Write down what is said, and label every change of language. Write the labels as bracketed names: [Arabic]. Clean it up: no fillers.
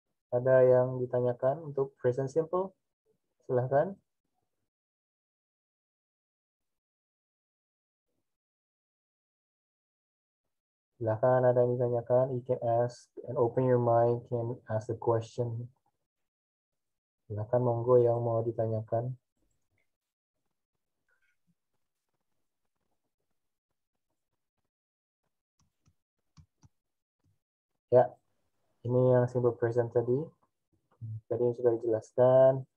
[Indonesian] Ada yang ditanyakan untuk present simple? Silahkan. Silahkan, ada yang ditanyakan. [English] You can ask and open your mind, can ask the question. [Indonesian] Silahkan, monggo yang mau ditanyakan. Ya, ini yang simple present tadi. Tadi sudah dijelaskan.